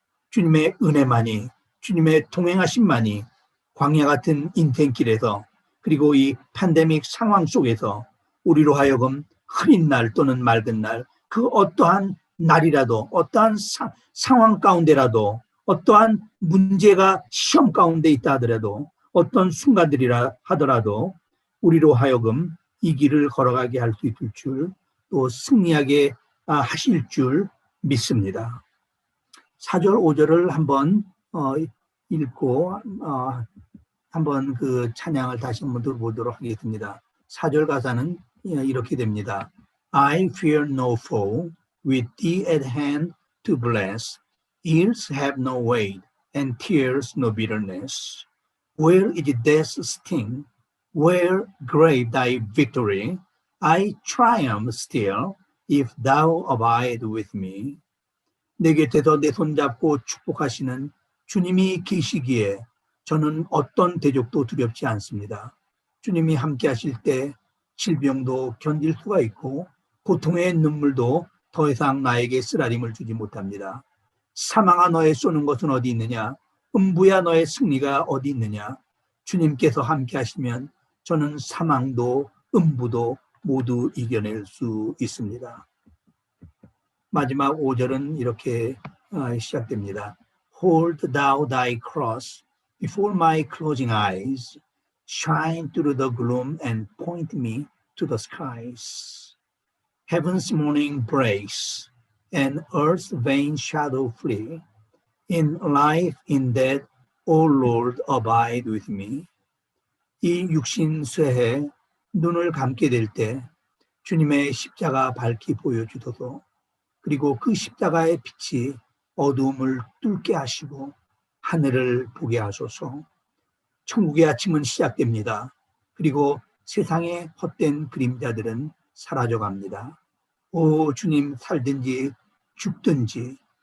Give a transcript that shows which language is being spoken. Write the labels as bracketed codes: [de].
[ko] 주님의 은혜만이, 주님의 동행하심만이 광야 같은 인생길에서, 그리고 이 팬데믹 상황 속에서 우리로 하여금 흐린 날 또는 맑은 날, 그 어떠한 날이라도, 어떠한 상황 가운데라도, 어떠한 문제가 시험 가운데 있다 하더라도, 어떤 순간들이라 하더라도 우리로 하여금 이 길을 걸어가게 할 수 있을 줄, 또 승리하게 하실 줄 믿습니다. 4절, 5절을 한번 읽고 한번 그 찬양을 다시 한번 들어보도록 하겠습니다. 4절 가사는 이렇게 됩니다. [en] I fear no foe, with thee at hand to bless. Ills have no weight, and tears no bitterness. Where is death's sting? Where grave thy victory? I triumph still, if thou abide with me. [ko] 내 곁에서 내 손잡고 축복하시는 주님이 계시기에 저는 어떤 대적도 두렵지 않습니다. 주님이 함께 하실 때 질병도 견딜 수가 있고 고통의 눈물도 더 이상 나에게 쓰라림을 주지 못합니다. 사망아 너의 쏘는 것은 어디 있느냐? 음부야 너의 승리가 어디 있느냐? 주님께서 함께 하시면 저는 사망도 음부도 모두 이겨낼 수 있습니다. 마지막 5절은 이렇게 시작됩니다. [en] Hold thou thy cross before my closing eyes, shine through the gloom and point me to the skies. Heaven's morning breaks and earth's vain shadow flee. In life, in death, O Lord, abide with me. [ko] 이 육신 쇠해 눈을 감게 될 때 주님의 십자가 밝히 보여주소서. 그리고 그 십자가의 빛이 어두움을 뚫게 하시고 하늘을 보게 하소서. 천국의 아침은 시작됩니다. 그리고 세상의 헛된 그림자들은 사라져갑니다. 오 주님, 살든지 죽든지